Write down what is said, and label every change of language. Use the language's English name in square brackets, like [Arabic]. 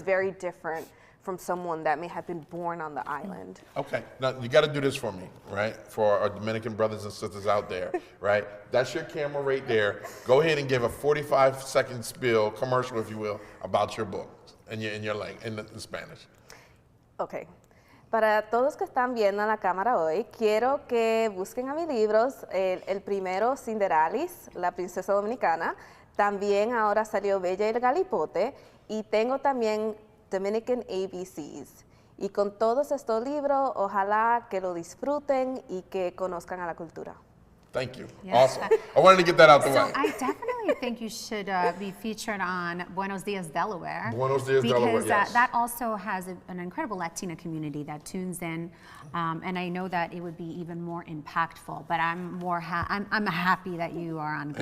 [English] is very different from someone that may have been born on the island. Okay, now you got to do this for me, right? For our Dominican brothers and sisters out there, right? That's your camera right there. Go ahead and give a 45-second spiel, commercial if you will, about your book in your language, in Spanish. Ok. [Spanish] Para todos que están viendo la cámara hoy, quiero que busquen a mis libros. El primero, Cinderalis, la princesa dominicana. También ahora salió Bella y el Galipote. Y tengo también Dominican ABCs. Y con todos estos libros, ojalá que lo disfruten y que conozcan a la cultura. [English] Thank you. Yes. Awesome. I wanted to get that out the So way. I definitely think you should be featured on Buenos Dias, Delaware. Buenos Dias, Delaware, Because yes. that also has an incredible Latina community that tunes in, and I know that it would be even more impactful. But I'm happy that you are on Good